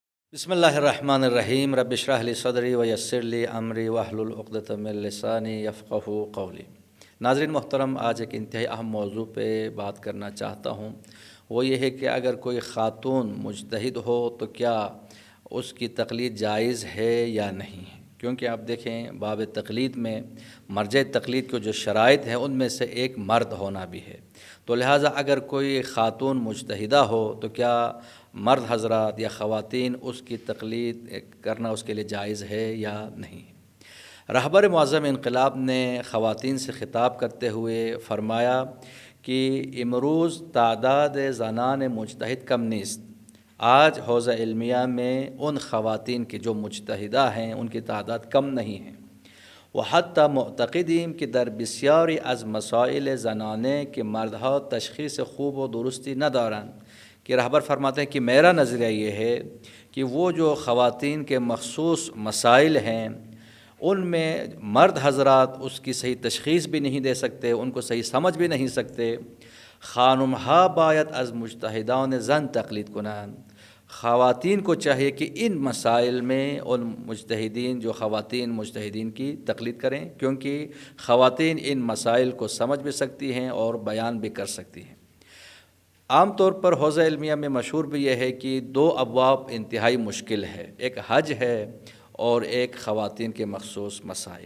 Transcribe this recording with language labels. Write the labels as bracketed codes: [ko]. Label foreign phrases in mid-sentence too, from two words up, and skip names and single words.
[ar] بسم اللہ الرحمن الرحیم رب اشرح لی صدری ویسر لی امری واحلل عقدۃ من لسانی یفقہوا قولی۔ [ur] ناظرین محترم، آج ایک انتہائی اہم موضوع پہ بات کرنا چاہتا ہوں۔ وہ یہ ہے کہ اگر کوئی خاتون مجتہد ہو تو کیا اس کی تقلید جائز ہے یا نہیں ہے، کیونکہ آپ دیکھیں باب تقلید میں مرجع تقلید کے جو شرائط ہیں ان میں سے ایک مرد ہونا بھی ہے، تو لہٰذا اگر کوئی خاتون مجتہدہ ہو تو کیا مرد حضرات یا خواتین اس کی تقلید کرنا اس کے لیے جائز ہے یا نہیں ہے۔ رہبر معظم انقلاب نے خواتین سے خطاب کرتے ہوئے فرمایا کہ [fa] امروز تعداد زنان مجتہد کم نیست۔ [ur] آج حوزہ علمیہ میں ان خواتین کی جو مجتہدہ ہیں ان کی تعداد کم نہیں ہے۔ [fa] وحتی معتقدیم کہ در بسیاری از مسائل زنانه کہ مردها تشخیص خوب و درستی ندارند، [ur] کہ رہبر فرماتے ہیں کہ میرا نظریہ یہ ہے کہ وہ جو خواتین کے مخصوص مسائل ہیں ان میں مرد حضرات اس کی صحیح تشخیص بھی نہیں دے سکتے، ان کو صحیح سمجھ بھی نہیں سکتے۔ [fa] خانمها باید از مجتہدان زن تقلید کنند، [ur] خواتین کو چاہیے کہ ان مسائل میں ان مجتہدین جو خواتین مجتہدین کی تقلید کریں، کیونکہ خواتین ان مسائل کو سمجھ بھی سکتی ہیں اور بیان بھی کر سکتی ہیں۔ عام طور پر حوزہ علمیہ میں مشہور بھی یہ ہے کہ دو ابواب انتہائی مشکل ہے، ایک حج ہے اور ایک خواتین کے مخصوص مسائل۔